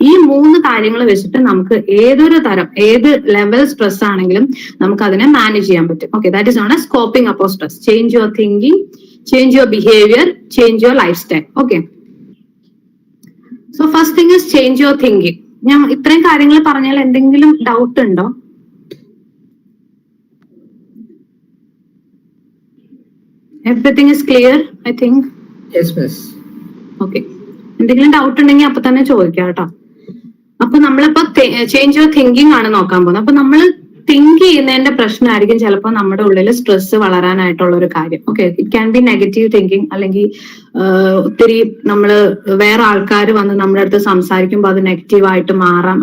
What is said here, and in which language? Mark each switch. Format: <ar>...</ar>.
<ml>ഈ 3 കാര്യങ്ങൾ വെച്ചിട്ട് നമുക്ക് ഏത് ലെവൽ സ്ട്രെസ് ആണെങ്കിലും നമുക്ക് അതിനെ മാനേജ് ചെയ്യാൻ പറ്റും.</ml> <en>Okay, that is known as coping up of stress. Change your thinking, change your behaviour, change your life style. Okay, so first thing is change your thinking.</en> <ml>ഞാൻ ഇത്രയും കാര്യങ്ങൾ പറഞ്ഞാൽ എന്തെങ്കിലും ഡൗട്ട് ഉണ്ടോ?</ml> <en>Everything is clear, I think. Yes, miss. Okay.</en> <ml>എന്തെങ്കിലും doubt ഉണ്ടെങ്കിൽ അപ്പൊ തന്നെ ചോദിക്കാം കേട്ടോ. അപ്പൊ നമ്മളിപ്പോ</ml> <en>change your thinking</en> <ml>ആണ് നോക്കാൻ പോകുന്നത്. അപ്പൊ നമ്മൾ തിങ്ക് ചെയ്യുന്നതിന്റെ പ്രശ്നമായിരിക്കും ചിലപ്പോൾ നമ്മുടെ ഉള്ളിൽ സ്ട്രെസ് വളരാനായിട്ടുള്ള ഒരു കാര്യം. Okay,</ml> <en>it can be negative thinking,</en> <ml>അല്ലെങ്കിൽ ഒത്തിരി നമ്മള് വേറെ ആൾക്കാർ വന്ന് നമ്മുടെ അടുത്ത് സംസാരിക്കുമ്പോൾ അത് നെഗറ്റീവായിട്ട് മാറാം.</ml>